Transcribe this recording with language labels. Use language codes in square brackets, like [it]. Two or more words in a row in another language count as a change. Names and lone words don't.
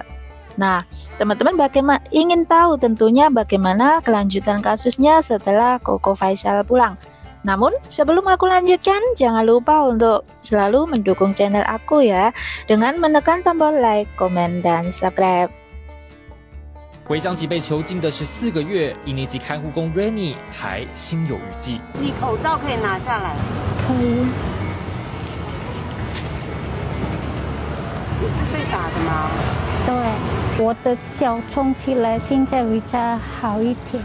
[id] Nah, teman-teman bagaimana ingin tahu tentunya bagaimana kelanjutan kasusnya setelah Koko Faisal pulang. Namun sebelum aku lanjutkan, jangan lupa untuk selalu mendukung channel aku ya, dengan menekan tombol like, komen, dan subscribe. [zh] 回想起被囚禁的14个月，一年级看护工 Rennie 还心有余悸。你口罩可以拿下来。可以。你是被打的吗？对，我的脚肿起来，现在比较好一点。